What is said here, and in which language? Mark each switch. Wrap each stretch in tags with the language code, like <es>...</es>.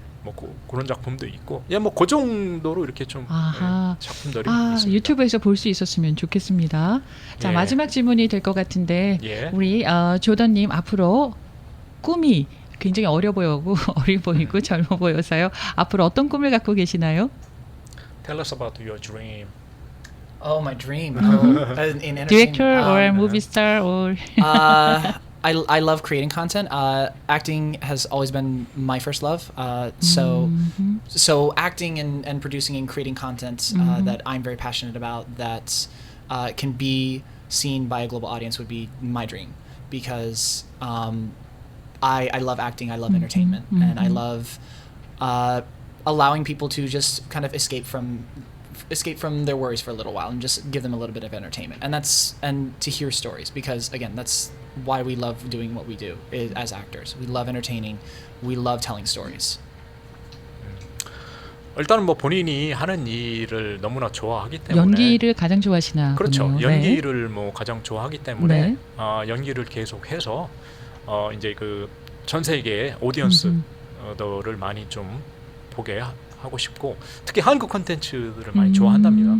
<ko>뭐 그런 작품도 있고, 뭐 그 정도로 이렇게 좀 아하. 작품들이 아, 있습니다. 유튜브에서 볼 수 있었으면 좋겠습니다. 자, 예. 마지막 질문이 될 것 같은데 예. 우리 조던님 앞으로 꿈이 굉장히 어려 보이고 어리 보이고 젊어 보여서요. 앞으로 어떤 꿈을 갖고 계시나요?</ko> <en>Tell us about your dream. Oh, my dream. In entertainment. Director or movie star or I love creating content. Acting has always been my first love. So acting and producing and creating content that I'm very passionate about that can be seen by a global audience would be my dream, because I love acting. I love entertainment, and I love allowing people to just kind of escape from their worries for a little while and just give them a little bit of entertainment, and to hear stories, because again, that's why we love doing what we do as actors. We love entertaining, we love telling stories.</en> <ko>일단은 뭐 본인이 하는 일을 너무나 좋아하기 때문에 연기를 가장 좋아하시나 그렇죠. 보네요. 연기를 뭐 가장 좋아하기 때문에 네. 연기를 계속해서 이제 그 전 세계의 오디언스들을 많이 좀 보게 하고 싶고, 특히 한국 콘텐츠들을 많이 좋아한답니다.</ko>